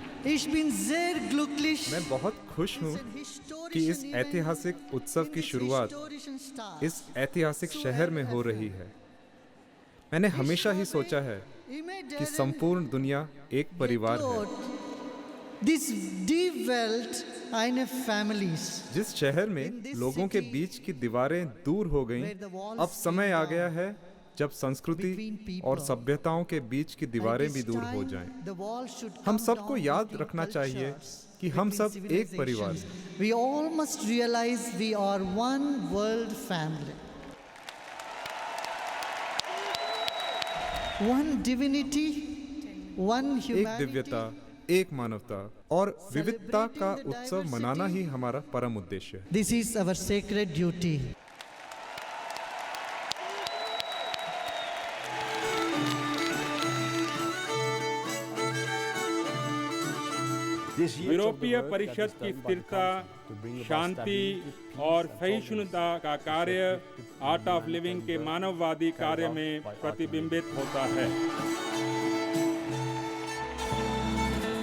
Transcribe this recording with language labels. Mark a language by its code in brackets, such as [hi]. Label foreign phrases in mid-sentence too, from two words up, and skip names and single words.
[de] Ich bin sehr glücklich. [hi] मैं बहुत खुश हूँ कि इस ऐतिहासिक उत्सव की शुरुआत इस ऐतिहासिक शहर में हो रही है। मैंने हमेशा ही सोचा है कि संपूर्ण दुनिया एक परिवार है। [de] This die Welt eine Families. [hi] जिस शहर में लोगों के बीच की दीवारें दूर हो गईं, अब समय आ गया है जब संस्कृति और सभ्यताओं के बीच की दीवारें भी दूर हो जाएं। हम सबको याद रखना चाहिए कि हम सब एक परिवार हैं। [en] We all must realize we are one world family. One divinity, one [hi] एक [en] humanity. [hi] दिव्यता, एक मानवता और विविधता का उत्सव मनाना ही हमारा परम उद्देश्य है। [en] This is our sacred duty. [hi] यूरोपीय परिषद की स्थिरता, शांति और सहिष्णुता का कार्य आर्ट ऑफ लिविंग के मानववादी कार्य में प्रतिबिंबित होता है।